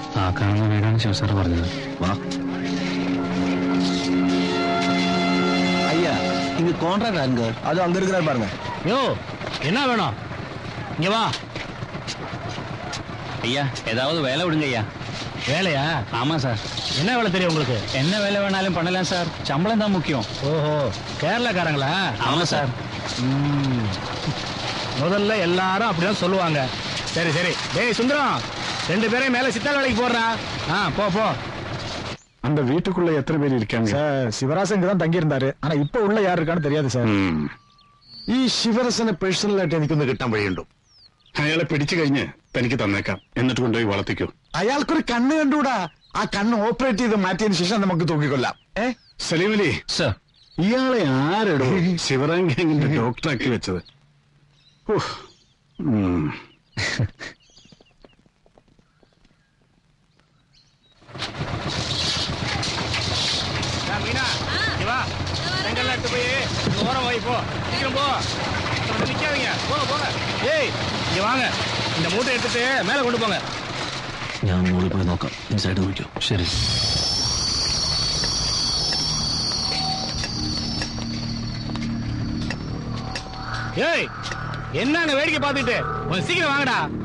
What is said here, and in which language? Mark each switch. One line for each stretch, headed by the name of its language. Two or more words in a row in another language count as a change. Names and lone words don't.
Malayalam: ആ കാണുന്ന വീടാണ് ശിവസാർ പറഞ്ഞത്. വാ.
Tamil: ஐயா இங்க கான்ட்ராக்ட் அங்க அது அங்க இருக்கிறார் பாருங்க. யோ என்ன வேணும்? இங்க வா. ஐயா ஏதாவது வேலை விடுங்க ஐயா. வேலையா? ஆமா சார். என்ன வேலை தெரியும் உங்களுக்கு? என்ன வேலை வேணாலும் பண்ணலாம் சார், சம்பளம் தான் முக்கியம். ஓஹோ, கேரளாக்காரங்களா? ஆமா சார். முதல்ல எல்லாரும் அப்படிதான் சொல்லுவாங்க. சரி சரி, டேய் சுந்தரம், 2 பேரையும் மேல சித்தாள் வேலைக்கு போடுறா. போ போ. அந்த வீட்டுக்குள்ள எத்தனை பேர் இருக்காங்க சார்? சிவராசன் தான் தங்கி இருந்தாரு, ஆனா இப்ப உள்ள யாரு இருக்கான்னு தெரியாது സാർ.
Malayalam: ഈ ശിവരസനെ പേഴ്സണലായിട്ട് എനിക്കൊന്ന് കിട്ടാൻ വഴിയുണ്ടോ? അയാളെ പിടിച്ചു കഴിഞ്ഞ് തനിക്ക് തന്നേക്കാം, എന്നിട്ട് കൊണ്ടുപോയി വളർത്തിക്കോ. അയാൾക്കൊരു കണ്ണ് കണ്ടുകൂടാ? ആ കണ്ണ് ഓപ്പറേറ്റ് ചെയ്ത് മാറ്റിയതിനു ശേഷം നമുക്ക് തൂക്കിക്കൊല്ലാം. സലീം അലി സർ, ഇയാളെ ആരെടോ ശിവറാം ഗാങ്ങിന്റെ ഡോക്ടറാക്കി വെച്ചത്?
Tamil: மீனா இங்க வா. செங்கல்ல எடுத்து போய் ஓரம் வை. போ சீக்கிரம் போ, நிக்காதீங்க. போங்க போங்க. ஏய் இங்க வாங்க, இந்த மூட்டை எடுத்துட்டு மேல கொண்டு போங்க.
Malayalam: ഞാൻ മുകളിൽ പോയി നോക്കാം, ഇൻസൈഡ് നോക്കിയോ? ശരി.
Tamil: ஏய் என்னங்க வேடிக்கை பார்த்துட்டு, கொஞ்சம் சீக்கிரம் வாங்கடா.